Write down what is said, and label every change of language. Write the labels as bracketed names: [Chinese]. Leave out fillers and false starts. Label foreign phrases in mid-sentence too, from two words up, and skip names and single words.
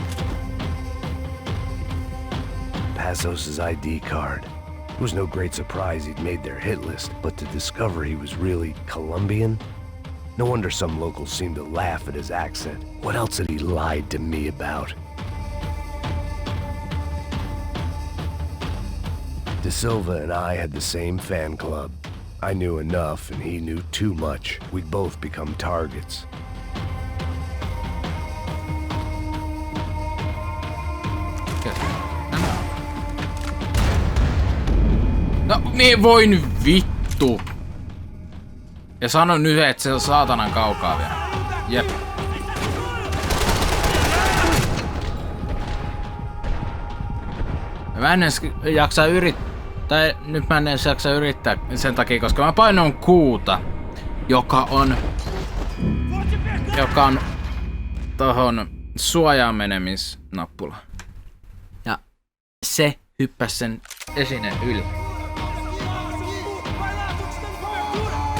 [English] Passos' ID card. It was no great surprise he'd made their hit list, but to discover he was really Colombian? No wonder some locals seemed to laugh at his accent. What else had he lied to me about? De Silva and I had the same fan club. I knew enough and he knew too much. We'd both become targets. [Finnish] No, niin voi nyt vittu. Ja sano nyt, että se on saatanan kaukaa vielä. Jep. Mä en edes jaksa yrittää. Tai nyt mä en edes jaksa yrittää sen takia, koska mä painoin kuuta. Joka on tohon suojaan menemisnappula. Ja se hyppäsi sen esine yli. [Portuguese] Vai lá, tô te dando cobertura!